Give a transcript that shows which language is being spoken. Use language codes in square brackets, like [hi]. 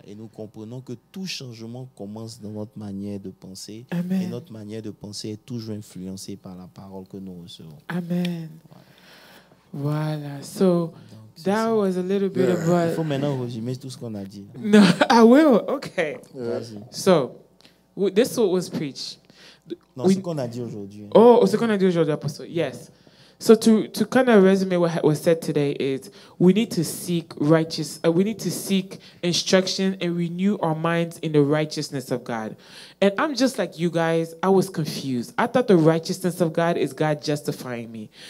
[fr] Et nous comprenons que tout changement commence dans notre manière de penser. Amen. Et notre manière de penser est toujours influencée par la parole que nous recevons. Amen. Voilà. [en] So, that was a little bit about... [fr] Il faut maintenant résumer tout ce qu'on a dit. [en] No, I will. Okay. [fr] Vas-y. [en] So, this is what was preached. [fr] Non, ce qu'on a dit aujourd'hui. Oh, ce qu'on a dit aujourd'hui, Apostle. [en] Yes. So to kind of resume what was said today is we need to seek we need to seek instruction and renew our minds in the righteousness of God. And I'm just like you guys, I was confused. I thought the righteousness of God is God justifying me.